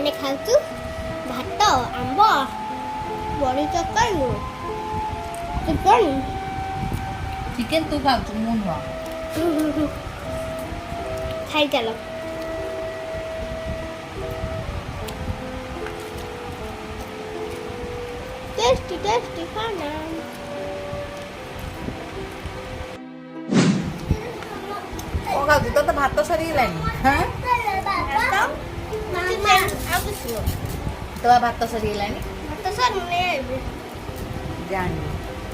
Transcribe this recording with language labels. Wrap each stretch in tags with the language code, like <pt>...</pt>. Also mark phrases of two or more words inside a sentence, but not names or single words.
<or>ଖାଉଛୁ ଭାତ ଆମ୍ବ ବଡ଼ି ତରକାରୀ ଚିକେନ ଚିକେନ ତୁ ଖାଉଛୁ ମୁଁ ନୁହଁ। ଖାଇ ଚାଲ।</or> <hi>टेस्टी टेस्टी खाना।</hi> <or>କଣ ଖାଉଛୁ? ତୋର ତ ଭାତ ସରିଗଲାଣି। ହଁ ତୋ ଭାତ ସରିଗଲାଣି ଭାତ ସର ମୁଁ ନେଇ ଆଇବି। ଜାଣିନି।</or>